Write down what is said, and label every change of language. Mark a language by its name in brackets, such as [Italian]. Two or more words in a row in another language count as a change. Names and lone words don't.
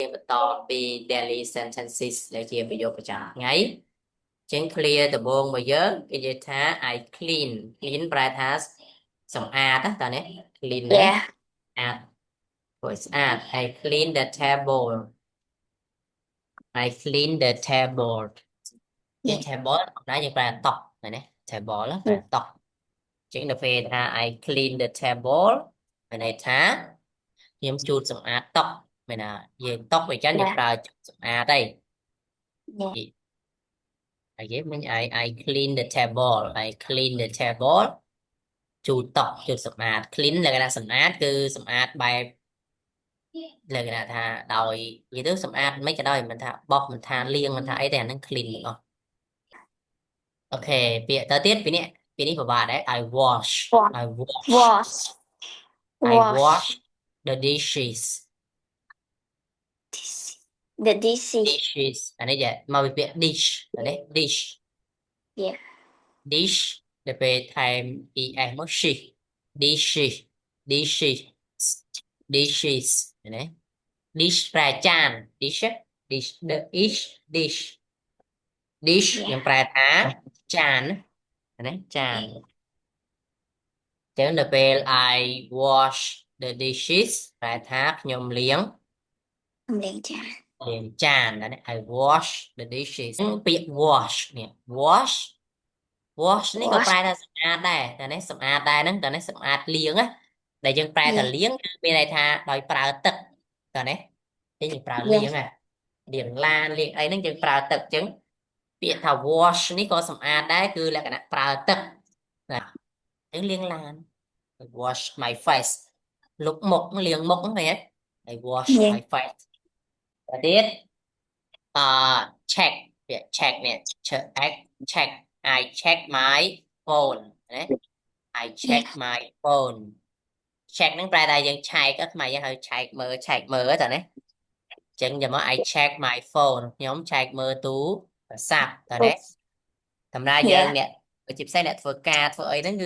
[Khmer] ต่อពី [English] daily sentences [Khmer] ដែលជាប្រយោគប្រចាំថ្ងៃចឹង clear ដំបូងមកយើងគេនិយាយថា [English] I clean [Khmer] ប្រែថាសម្អាតតើនេះ clean ណា [English] Yeah. [Khmer] អាតព្រោះស្អាត [English] I clean the table I clean the table [Khmer] ចឹង [English] Yeah. [Khmer] table ណាយើងប្រែតុណា table ប្រែតុចឹងដល់ពេលថា [English] I clean the table [Khmer] មានន័យថាខ្ញុំជូតសម្អាតតុមែនណាយើងតុអញ្ចឹងយើង [English] Yeah. [Khmer] ប្រើសម្អាតទេ [English] Yeah. I give [Khmer] mình [English] I clean the table I clean the table [Khmer] ជូតតុជូតសម្អាត clean លក្ខណៈសម្អាតគឺសម្អាតបែបលក្ខណៈថាដោយនិយាយទៅសម្អាតមិនក៏ដោយមិនថាបោះមិនថាលាងមិនថាអីទេអាហ្នឹង clean ទាំងអស់អូខេពាក្យទៅទៀតពីនេះពិបាកដែរ [English] I wash Wash. I wash Wash. I Wash. wash the dishes The dishes. [Khmer] dishes អានេះចេះមកពីពាក្យ dish អានេះ dish [English] Yeah. [Khmer] dish ដែលពេលថែម es មក [English] she dishes dishes dishes [Khmer] ណា dish ប្រែចាន [English] dish dish the dish dish dish [Khmer] យើងប្រែថាចានណាចានចឹងដល់ពេល [English] I wash the dishes [Khmer] ប្រែថាខ្ញុំលាង លាងចាន លាងចានណា [English] I wash the dishes [Khmer] ពាក្យ wash នេះ [English] wash wash [Khmer] នេះក៏ប្រែថាសម្អាតដែរតែ នេះសម្អាតដែរហ្នឹងតែនេះសម្អាតលាងណាដែលយើងប្រែថាលាងគឺមានន័យថាដោយប្រើទឹកតែនេះយើងប្រើលាងណាលាងឡានលាងអីហ្នឹងយើងប្រើទឹកចឹងពាក្យថា wash នេះក៏សម្អាតដែរគឺលក្ខណៈប្រើទឹកណាយើងលាងឡាន [English] wash my face [Khmer] លុបមុខលាងមុខហ្នឹងឃើញទេ [English] I wash my face [Khmer] តែទៀត check ពាក្យ check នេះ check [English] I check my phone [Khmer] ណា [English] I check my phone [Khmer] check ហ្នឹងប្រែថាយើងឆែកខ្មែរយើងហៅឆែកមើលតើណាចឹងចាំមក [English] I check my phone [Khmer] ខ្ញុំឆែកមើលទូរស័ព្ទតើណាសម្រាប់យើងអ្នកជាពិសេសអ្នកធ្វើការធ្វើអីហ្នឹងគឺ